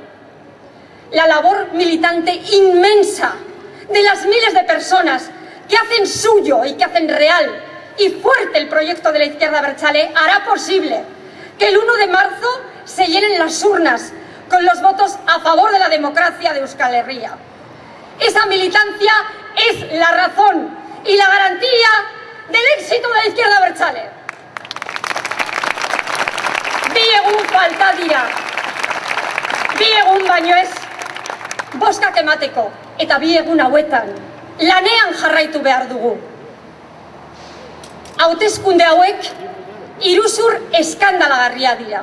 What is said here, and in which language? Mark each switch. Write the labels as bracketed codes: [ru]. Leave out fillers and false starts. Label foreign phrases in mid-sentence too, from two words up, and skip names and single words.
[es] La labor militante inmensa de las miles de personas que hacen suyo y que hacen real y fuerte el proyecto de la izquierda abertzale hará posible que el 1 de marzo se llenen las urnas con los votos a favor de la democracia de Euskal Herria. Esa militancia es la razón y la garantía del éxito de la izquierda abertzale. [eu] Bi egun falta dira, bi egun baino ez, boskak emateko, eta bi egun hauetan lanean jarraitu behar dugu. Hauteskunde hauek iruzur eskandalagarria dira.